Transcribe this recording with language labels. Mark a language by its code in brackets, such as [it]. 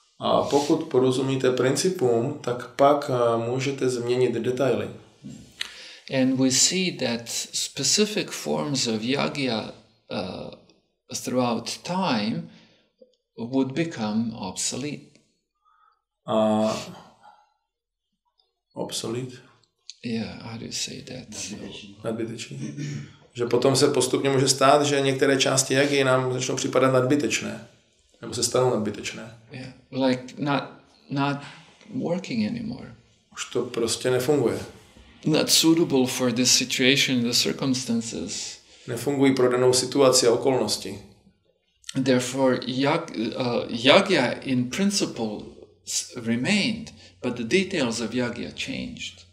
[cs] A pokud porozumíte principům, tak pak můžete změnit detaily. [en] And we see that specific forms of Jagya throughout time would become obsolete. Obsolete? Yeah, how do you say that? [cs] Nadbytečný. Že potom se postupně může stát, že některé části Jaggy nám začnou připadat nadbytečné. Nebo se stanou nadbytečné. [en] Yeah, like not working anymore. [cs] Už to prostě nefunguje. [en] Not suitable for this situation, the circumstances. [cs] Nefungují pro danou situaci a okolnosti. [en] Therefore, Jagya in principle remained, but the details of Jagya changed.